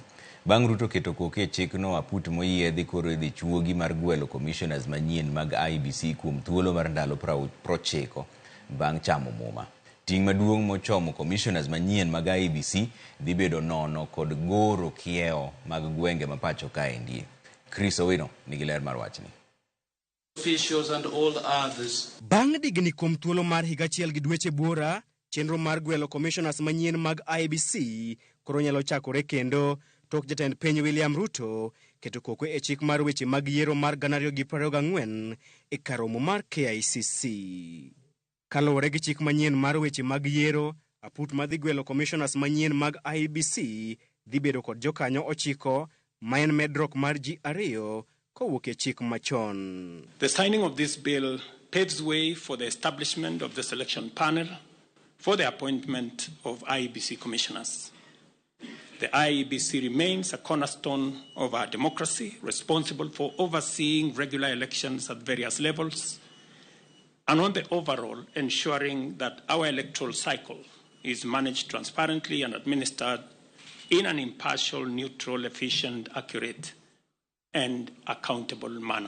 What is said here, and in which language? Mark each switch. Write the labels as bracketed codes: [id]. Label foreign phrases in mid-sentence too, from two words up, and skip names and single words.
[luo] Bang' Ruto keto koke chikno, aput moyiedhi koro idhi chuogi mar gwelo commissioners manyien mag IEBC kuom thuolo mar ndalo 90 bang' chamo muma. Ting' maduong' mochomo commissioners manyien mag IEBC dhi bedo nono kod goro kiewo mag gwenge mapacho kaendi. Chris Owino nigi ler mar wachni. [en] And all others. [luo] Bang' digni kuom thuolo mar higa achiel gi dweche buora, chenro mar gwelo commissioners manyien mag IEBC koro nyalo chakore kendo tok jatend piny William Ruto keto koko e chik mar weche mag yiero mar 2024 e karomo mar KICC. Kaluwore gi chik manyien mar weche mag yiero, aput madhi gwelo commissioners manyien mag IEBC dhi bedo kod jokanyo 9 ma en medruok mar ji 2 kowuok e chik machon. [en] The signing of this bill paves way for the establishment of the selection panel for the appointment of IEBC commissioners. The IEBC remains a cornerstone of our democracy, responsible for overseeing regular elections at various levels, and on the overall ensuring that our electoral cycle is managed transparently and administered in an impartial, neutral, efficient, accurate, and accountable manner.